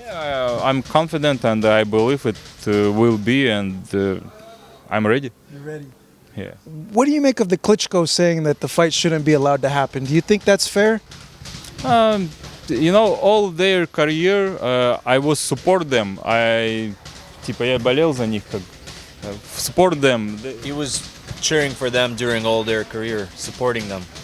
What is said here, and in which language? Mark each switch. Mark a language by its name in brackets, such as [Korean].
[English] Yeah, I'm confident and I believe it will be, and I'm ready. You're ready. Yeah. What do you make of the Klitschko saying that the fight shouldn't be allowed to happen? Do you think that's fair? All their career, I was support them. [Russian] Я болел за них, [English] support them. He was cheering for them during all their career, supporting them.